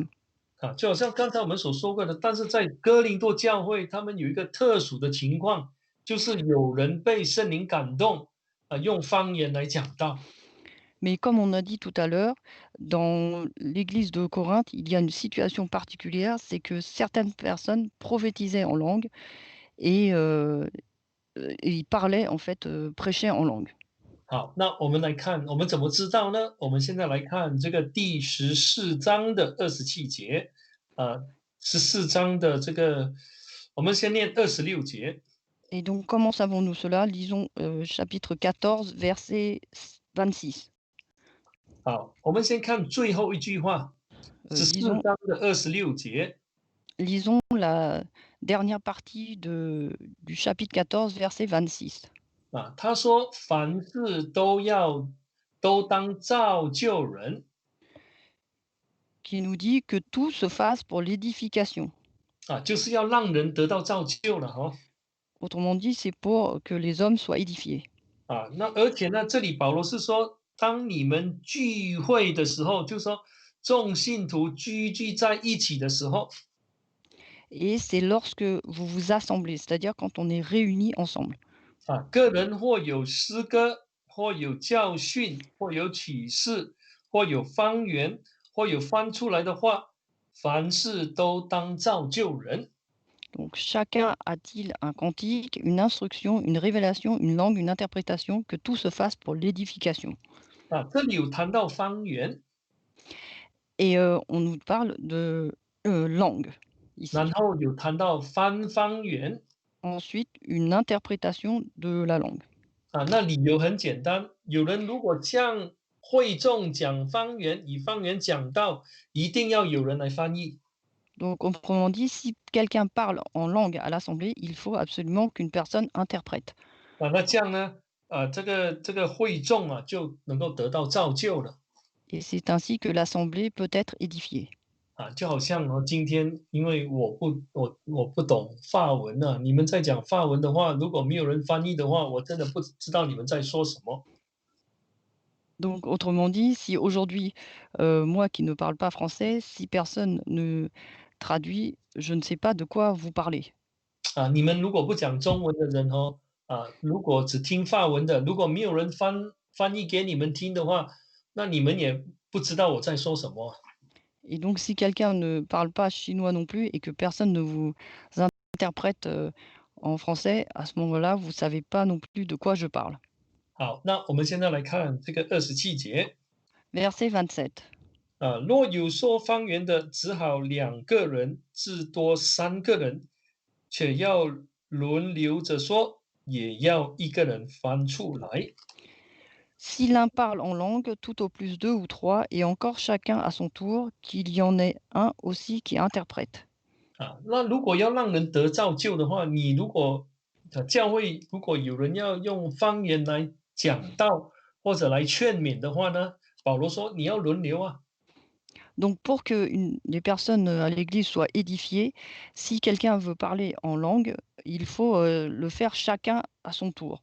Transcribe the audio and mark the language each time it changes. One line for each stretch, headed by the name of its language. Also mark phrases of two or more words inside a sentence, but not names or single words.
Chinese: 就好像刚才我们所说过的，但是在哥林多教会，他们有一个特殊的情况，就是有人被圣灵感动，用方言来讲道。
French: Mais comme on a dit tout à l'heure, dans l'église de Corinthe, il y a une situation particulière, c'est que certaines personnes prophétisaient en langue et et ils parlaient en fait, prêchaient en langue.
Chinese: 好，那我们来看，我们怎么知道呢？我们现在来看这个第14章的27节，十四章的这个，我们先念26节。
French: Et donc comment savons-nous cela? Lisons, chapitre 14, verset 26.
Chinese: 好，我们先看最后一句话，十四
French: Lisons
Chinese: 章的26节。
French: lisons la dernière partie du chapitre 14, verset 26,
Chinese: 他说凡事都当造就人。
French: qui nous dit que tout se fasse pour l'édification.
Chinese: 就是要让人得到造就了哈。
French: Autrement dit, c'est pour que les hommes soient édifiés.
Chinese: 那而且呢，这里保罗是说，当你们聚会的时候，就说众信徒聚在一起的时候，
French: Et c'est lorsque vous vous assemblez, c'est-à-dire quand on est réunis ensemble.
Chinese: 个人或有诗歌，或有教训，或有启示，或有方言，或有翻出来的话，凡事都当造就人。
French: Donc chacun a-t-il un cantique, une instruction, une révélation, une langue, une interprétation, que tout se fasse pour l'édification.
Chinese: 这里有谈到方言，
French: Et on nous parle de langue
Chinese: 然
French: ici.
Chinese: 后有谈到翻方言。
French: Ensuite, une interprétation de la langue.
Chinese: 那理由很简单，有人如果向会众讲方言，以方言讲道，一定要有人来翻译。
French: Donc autrement dit, si quelqu'un parle en langue à l'assemblée, il faut absolument qu'une personne interprète.
Chinese: 那这样呢，这个会众就能够得到造就了。
French: Et c'est ainsi que l'assemblée peut être édifiée.
Chinese: 就好像今天因为我不懂法文你们在讲法文的话，如果没有人翻译的话，我真的不知道你们在说什么。
French: Donc autrement dit, si aujourd'hui, moi qui ne parle pas français, si personne ne traduit, je ne sais pas de quoi vous parlez.
Chinese: 你们如果不讲中文的人如果只听法文的，如果没有人翻译给你们听的话，那你们也不知道我在说什么。
French: Et donc si quelqu'un ne parle pas chinois non plus et que personne ne vous interprète, en français, à ce moment-là, vous ne savez pas non plus de quoi je parle.
Chinese: 好，那我们现在来看这个27节。
French: Verset 27.
Chinese: 若有说方言的，只好2个人，至多3个人，且要轮流着说，也要1个人翻出来。
French: Si l'un parle en langue, tout au plus 2 ou 3, et encore chacun à son tour, qu'il y en ait un aussi qui interprète.
Chinese: 那如果要让人得造就的话，你如果教会如果有人要用方言来讲道或者来劝勉的话呢，保罗说你要轮流啊。
French: Donc pour que les personnes à l'église soient édifiées, si quelqu'un veut parler en langue, il faut le faire chacun à son tour.